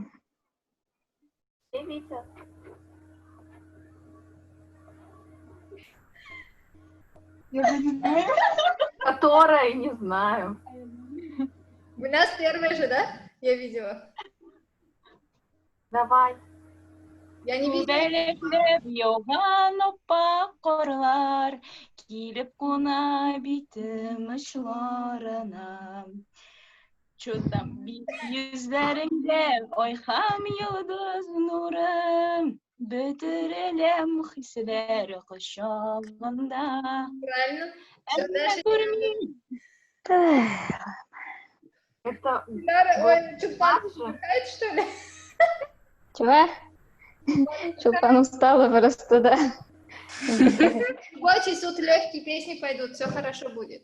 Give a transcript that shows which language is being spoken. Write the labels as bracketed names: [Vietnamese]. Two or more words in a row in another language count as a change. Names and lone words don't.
[Russian] И Витя. Которая, не знаю. У нас первая же, да? Я видела. Давай. Я не видела. [Tatar] Бәлекләп яуган оппа корлар, килеп куна битем очларына. Чо там бит йөзләреңдә ай һәм йолдыз нуры, бөтереләм хисләр кочагында. [Russian] Правильно. Все, [Tatar] Әмма [Russian] дальше. [Tatar] күрмим. [Russian] Это Динара, ой, Чулпан так же. отдыхает, что ли? Чего? Чулпан устала просто, да. Вот сейчас тут легкие песни пойдут, все хорошо будет.